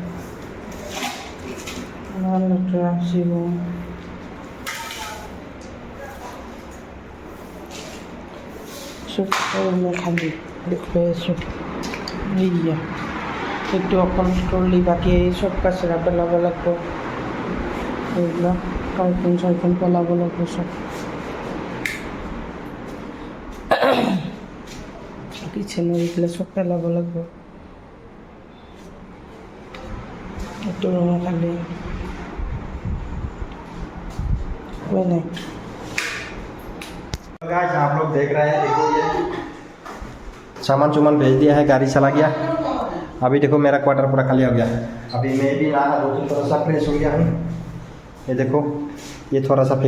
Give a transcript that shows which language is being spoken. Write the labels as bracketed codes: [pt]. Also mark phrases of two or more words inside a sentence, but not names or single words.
[as] ইমান লেতেৰা হৈছে ৰুম চব ৰুমে খালী দেখুৱাই আছোঁ এইয়া সেইটো অকল ট্ৰলি বাকী চব কাচৰা পেলাব লাগিব এইবিলাক কাৰ্টুন চাৰ্টুন পেলাব লাগিব চব কিচেনৰ এইবিলাক চব পেলাব লাগিব এইটো ৰুমে খালী [hi] कोई नहीं गाइस आप लोग देख रहे हैं देखो ये सामान चुमान भेज दिया है गाड़ी चला गया अभी देखो मेरा क्वार्टर पूरा खाली हो गया अभी मैं भी नहा धो के थोड़ा सा फ्रेश हो गया हूँ ये देखो ये थोड़ा सा